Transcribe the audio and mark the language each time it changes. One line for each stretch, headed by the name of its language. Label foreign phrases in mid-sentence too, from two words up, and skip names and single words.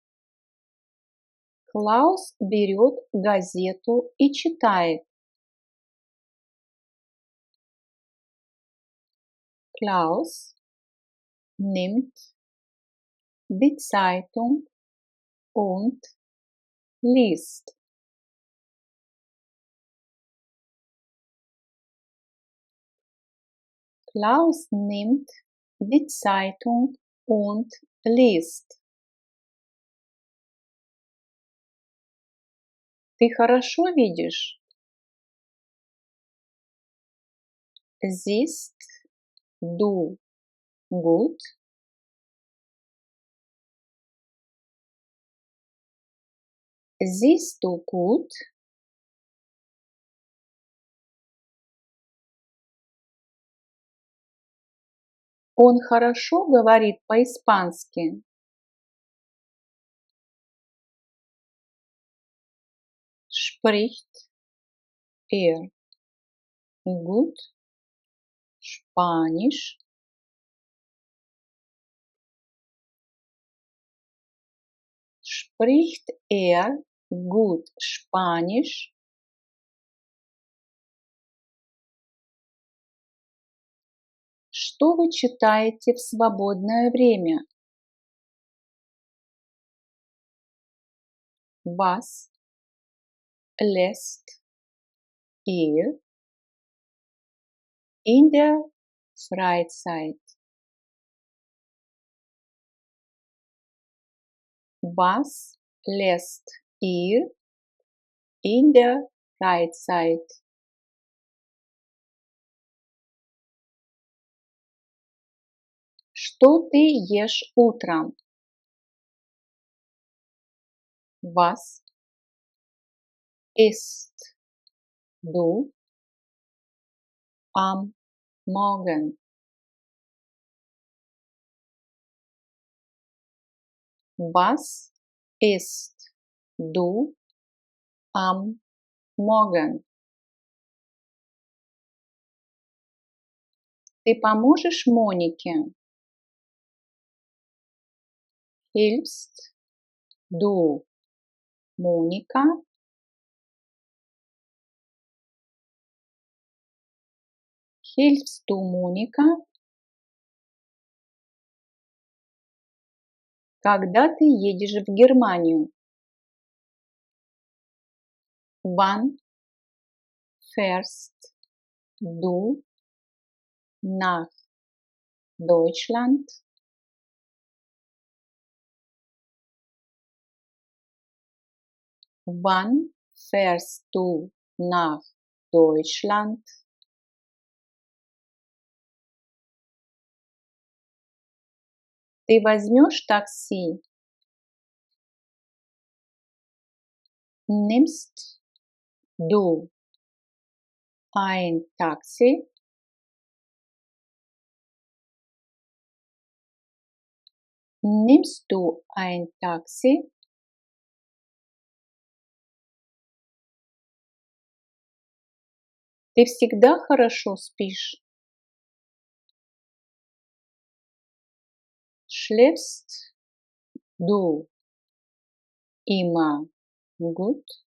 Russian: Клаус берет газету и читает.
German: Klaus nimmt die Zeitung und liest. Klaus nimmt die Zeitung und liest.
Russian: Ты хорошо видишь?
German: Siehst du gut? Siehst du gut?
Russian: Он хорошо говорит по-испански.
German: Spricht er gut Spanisch? Spricht er gut Spanisch?
Russian: Что вы читаете в свободное время?
German: Was lässt ihr in der Freizeit? Was lässt ihr in der Freizeit?
Russian: Что ты ешь утром?
German: Was isst du am Morgen? Was isst du am Morgen?
Russian: Ты поможешь Монике?
German: Hilfst du Monika? Hilfst du Monika?
Russian: Когда ты едешь в Германию?
German: Wann fährst du nach Deutschland? Wann fährst du nach Deutschland?
Russian: Ты возьмешь такси?
German: Nimmst du ein Taxi? Nimmst du ein Taxi?
Russian: Ты всегда хорошо спишь?
German: Schläfst du immer gut?